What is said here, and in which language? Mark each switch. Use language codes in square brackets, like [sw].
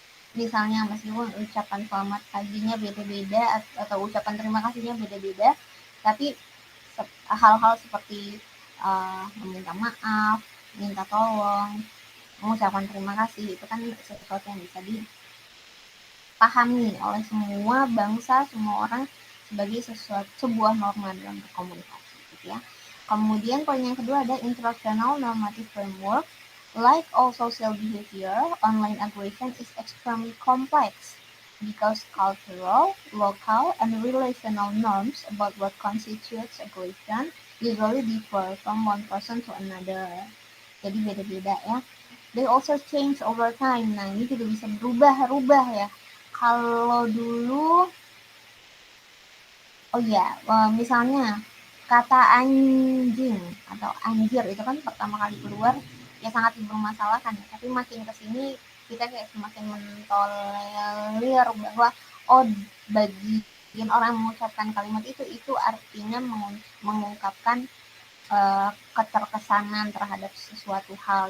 [id] Misalnya meskipun ucapan selamat paginya beda-beda atau ucapan terima kasihnya beda-beda, tapi hal-hal seperti meminta maaf, minta tolong, mengucapkan terima kasih itu kan sesuatu yang bisa dipahami oleh semua bangsa, semua orang sebagai sebuah norma dalam berkomunikasi gitu ya. Kemudian poin yang kedua ada interactional normative framework. [en] Like all social behavior, online aggression is extremely complex because cultural, local, and relational norms about what constitutes aggression usually differ from one person to another. [id] Jadi beda-beda ya. [en] They also change over time. [id] Nah, ini juga bisa berubah-ubah ya. Kalau dulu, oh iya, misalnya kata anjing atau anjir itu kan pertama kali keluar ya sangat dipermasalahkan ya. Tapi makin kesini kita kayak semakin mentolerir bahwa oh, bagi orang yang mengucapkan kalimat itu artinya mengungkapkan keterkesanan terhadap sesuatu hal.